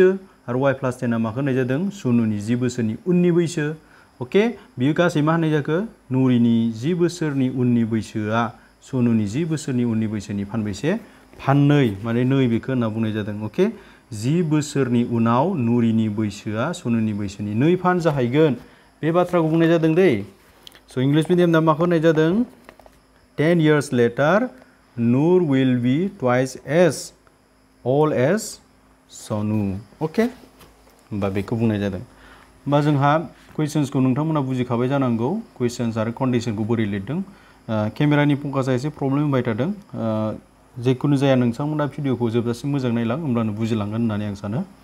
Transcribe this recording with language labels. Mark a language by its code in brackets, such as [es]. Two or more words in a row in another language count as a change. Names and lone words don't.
[brx] आरो y + 10आ माखौ होननाय जादों सनुनि 10 बोसोरनि उननि बैसो अके बियो गासै मा होननाय जाखो नुरिनि 10 बोसोरनि उननि बैसोआ सनुनि 10 बोसोरनि उननि बैसोनि फानबेसे फाननै माने नैबेखौ होनना बुंनाय जादों अके 10 बोसोरनि उनाव नुरिनि बैसोआ सनुनि बैसोनि 2 फान जाहैगोन बे बाथ्राखौ बुंनाय जादों दै स' इंलिश मिडियामना माखौ होननाय जादों [en] 10 years later Nur will be twice as old as Sonu [brx] अके होमबा बेखौ बुंनाय जादों होमबा जोंहा कुइसन्सखौ नोंथांमोना बुजिखाबाय जानांगौ कुइसन्स आरो कन्डिशनखौ बोरै लिरदों केमेरानि फकासा एसे प्रब्लेम होबाय थादों जेखुनु जाया नोंथांमोना भिडिअखौ जोबजासिम मोजां नायलां होमब्लानो बुजिलांगोन होननानै आं सानो